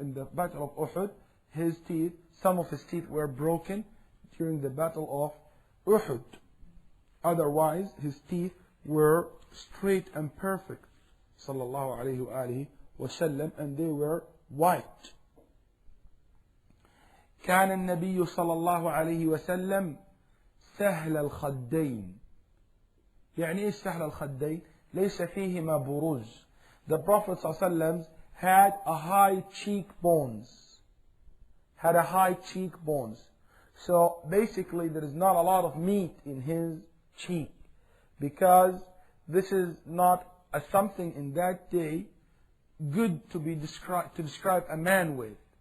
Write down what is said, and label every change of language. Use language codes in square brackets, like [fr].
[en] In the battle of Uhud, his teeth, some of his teeth were broken during the battle of Uhud. Otherwise his teeth were straight and perfect sallallahu alaihi wasallam, and they were white. [ar] كان النبي صلى الله عليه وسلم سهل الخدين. يعني إيش سهل الخدين؟ ليس فيهما بروز. [en] The Prophet ﷺ had a high cheekbones. So basically there is not a lot of meat in his cheek, because this is not something in that day good to describe a man with.